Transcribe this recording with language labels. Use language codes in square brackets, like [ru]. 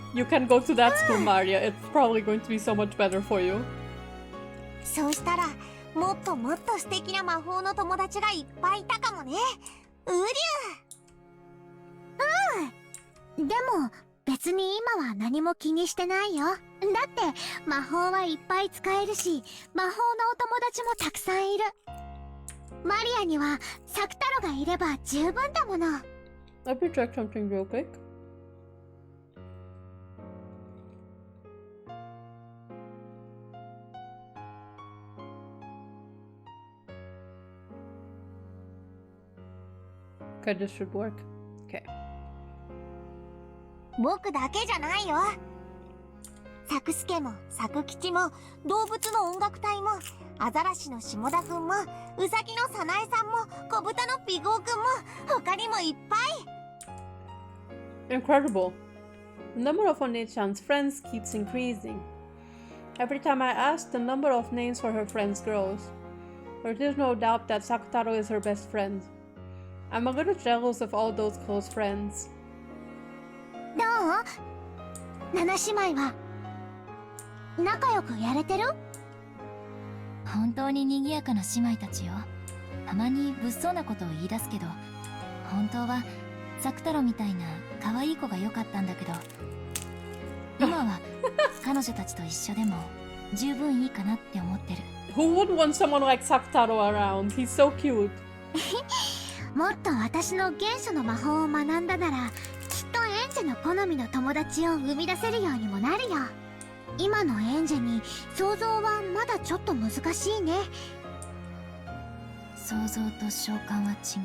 [en] You can go to that school, Maria. It's probably going to be so much better for you. [ja] そうしたらもっともっと素敵な魔法の友達がいっぱいいたかもね。うりゅう。でも別に今は何も気にしてないよ。だって魔法はいっぱい使えるし魔法のお友達もたくさんいる。マリアにはサクタロがいれば十分だもの。 [en] Let me check something real quick. Okay, this should work. Okay. [ja] 僕だけじゃないよ。サクスケもサク吉も動物の音楽隊もアザラシの下田くんもウサギのサナエさんも小豚のピゴーくんも他にもいっぱい。 [en] Incredible. The number of One-chan's friends keeps increasing. Every time I ask, the number of names for her friends grows. There is no doubt that Sakutaro is her best friend. I'm a little jealous of all those close friends. [ja] どう？七姉妹は仲良くやれてる？本当に賑やかな姉妹たちよ。たまに物騒なことを言い出すけど本当はサクタロみたいな可愛い子が良かったんだけど今は彼女たちと一緒でも十分いいかなって思ってる。 [en] Who would want someone like Sakutaro around? He's so cute. [ja] もっと私の原初の魔法を学んだならきっとエンジェの好みの友達を生み出せるようにもなるよ。今のエンジェに想像はまだちょっと難しいね。想像と召喚は違う。